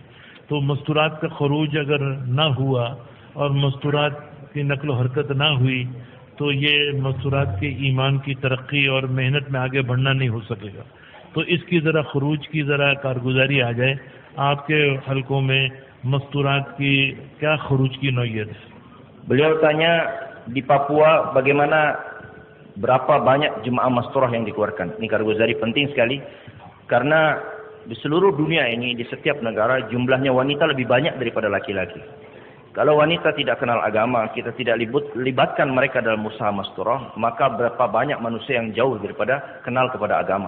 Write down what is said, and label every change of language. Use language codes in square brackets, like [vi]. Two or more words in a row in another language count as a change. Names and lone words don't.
[hi] तो मस्तूरात का खरूज अगर ना हुआ और मस्तूरात की नकलो हरकत ना हुई तो ये मस्तूरात के ईमान की तरक्की और मेहनत में आगे बढ़ना नहीं हो सकेगा। तो इसकी ज़रा खरूज की ज़रा कारगुजारी आ जाए। आपके हलकों में मस्तूरात की क्या खरूज की नौयत है? [id] Beliau tanya di Papua bagaimana, berapa banyak jemaah masturah yang dikeluarkan. Ini karguzari penting sekali karena di seluruh dunia ini, di setiap negara jumlahnya wanita lebih banyak daripada laki-laki. Kalau wanita tidak kenal agama, kita tidak libatkan mereka dalam usaha masturah, maka berapa banyak manusia yang jauh daripada kenal kepada agama.